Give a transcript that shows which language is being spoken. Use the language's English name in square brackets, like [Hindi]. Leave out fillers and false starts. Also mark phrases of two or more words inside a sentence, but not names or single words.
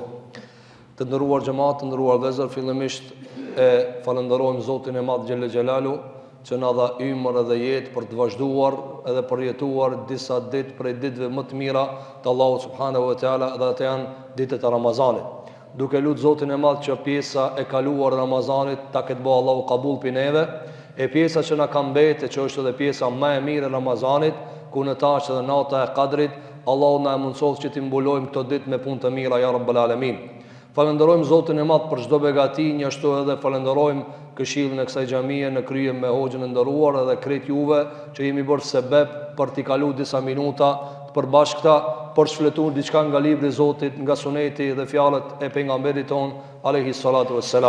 [Albanian] Të nderuar xhamat, të nderuar vëllezër, fillimisht e falënderojmë Zotin e Madh [Arabic] جل جلاله [Albanian] që na dha ymër edhe jetë për të vazhduar edhe për jetuar disa ditë prej ditëve më të mira të Allahut [Arabic] سبحانه وتعالى, [Albanian] dhe ato janë ditët e Ramazanit. Duke lutur Zotin e Madh që pjesa e kaluar e Ramazanit ta ketë bëu Allahu qabul pi neve, e pjesa që na ka mbetë, që është edhe pjesa më e mirë e Ramazanit, ku në tash edhe nata e Kadrit, Allahu na mundsoft që të mbulojmë këto ditë me punë të mira [Arabic] يا رب العالمين. [Albanian] Falenderojmë Zotin e Madh për çdo begati, ashtu edhe falenderojmë këshillin e kësaj xhamie në krye me hoxhën e nderuar edhe krejt juve që jemi bërë sebeb për t'i kaluar disa minuta të përbashkëta për shfletuar diçka nga libri i Zotit, nga suneti dhe fjalët e pejgamberit ton [Arabic] عليه الصلاة والسلام.